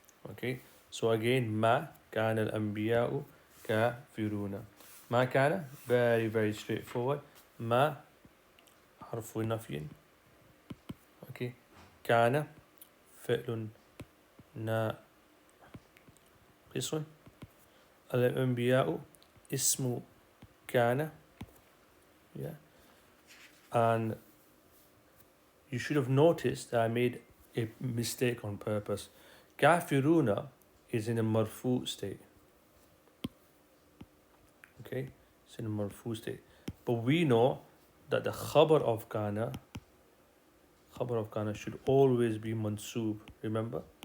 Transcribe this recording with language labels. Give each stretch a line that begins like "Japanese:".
English: Okay, so again,
Arabic: ما كان الأنبياء كافرون. ما كان,
English: very straightforward.
Arabic: ما حرف نفي. Okay, كان فعل ناقص. الأنبياء اسم كان.
English: Yeah, and you should have noticed that I made a mistake on purpose. Kafiruna is in a marfu state. Okay, it's in a marfu state. But we know that the khabar of kana should always be mansoob. Remember?